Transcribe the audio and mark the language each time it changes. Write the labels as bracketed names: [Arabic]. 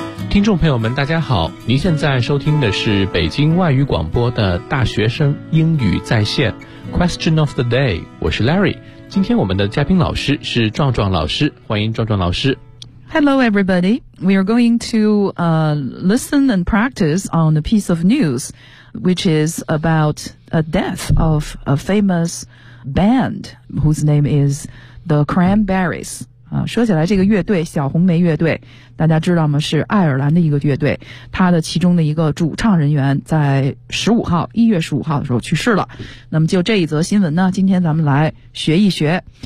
[Chinese] 听众朋友们大家好，您现在收听的是北京外语广播的大学生英语在线 [English] Question of the day， [Chinese] 我是 Larry。今天我们的嘉宾老师是壮壮老师，欢迎壮壮老师。 [English] Hello everybody, we are going to listen and practice on a piece of news which is about a death of a famous band whose name is the Cranberries。 [Chinese] 说起来这个乐队小红莓乐队大家知道吗，是爱尔兰的一个乐队，他的其中的一个主唱人员在1月15号的时候去世了。那么就这一则新闻呢，今天咱们来学一学。